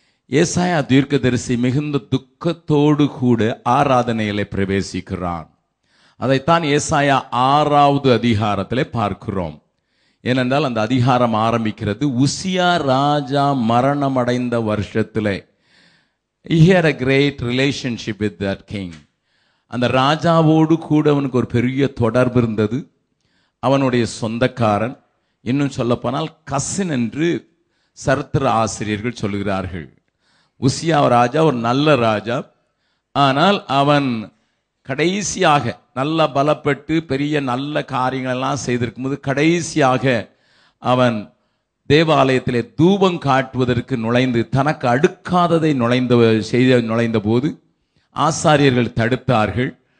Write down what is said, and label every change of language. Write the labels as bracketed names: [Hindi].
[Tamil] ஏசாயா தீர்க்கதரிசி மிகுந்த துக்கத்தோடு கூட ஆராதனையிலே பிரவேசிக்கிறான். அதைத்தான் ஏசாயா 6வது அதிகாரத்திலே பார்க்கிறோம். ஏனென்றால் அந்த அதிகாரம் ஆரம்பிக்கிறது, உசியா ராஜா மரணம் அடைந்த வருஷத்திலே. [English] He had a great relationship with that king. [Tamil] அந்த ராஜாவோடு கூட அவனுக்கு ஒரு பெரிய தொடர்பு இருந்தது. அவனுடைய சொந்தக்காரன், இன்னும் சொல்ல போனால் கசின் என்று சரித்திர ஆசிரியர்கள் சொல்கிறார்கள். உசியா ராஜா ஒரு நல்ல ராஜா, ஆனால் அவன் கடைசியாக நல்ல பலப்பட்டு பெரிய நல்ல காரியங்கள் எல்லாம் செய்திருக்கும் போது கடைசியாக அவன் தேவாலயத்திலே தூபம் காட்டுவதற்கு நுழைந்து தனக்கு அடுக்காததை நுழைந்த போது ஆசாரியர்கள் தடுத்தார்கள்.